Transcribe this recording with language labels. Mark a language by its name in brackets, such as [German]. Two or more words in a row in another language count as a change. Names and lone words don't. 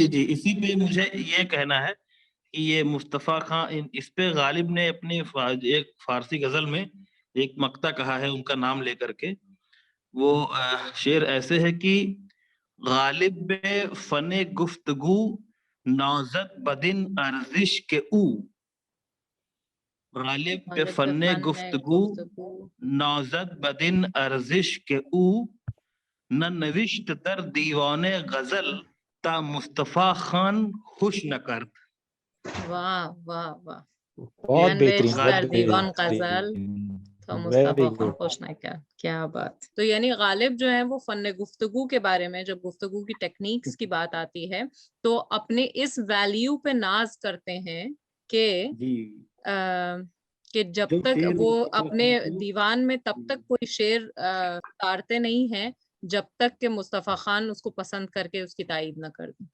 [Urdu] جی اسی پہ مجھے یہ کہنا ہے کہ یہ مصطفیٰ خان، اس پہ غالب نے اپنے ایک فارسی غزل میں ایک مقطع کہا ہے ان کا نام لے کر کے، وہ شعر ایسے ہے کہ [Persian] غالب بے فن گفتگو نازد بدن ارزش کے او، غالب بے فن گفتگو نازد بدن ارزش کے او، نہ نوشت در دیوان غزل تا مصطفیٰ خان خوش نہ کرد۔ [Urdu] واہ واہ واہ، بہت بہترین، [Persian] در دیوان غزل تو مصطفیٰ خان خوش نہ کر، [Urdu] کیا بات۔ تو یعنی غالب جو ہے وہ فن گفتگو کے بارے میں، جب گفتگو کی ٹیکنیکس کی بات آتی ہے تو اپنے اس ویلیو پہ ناز کرتے ہیں کہ جب تک وہ اپنے دیوان میں تب تک کوئی شعر اتارتے نہیں ہیں جب تک کہ مصطفیٰ خان اس کو پسند کر کے اس کی تائید نہ کر دیں۔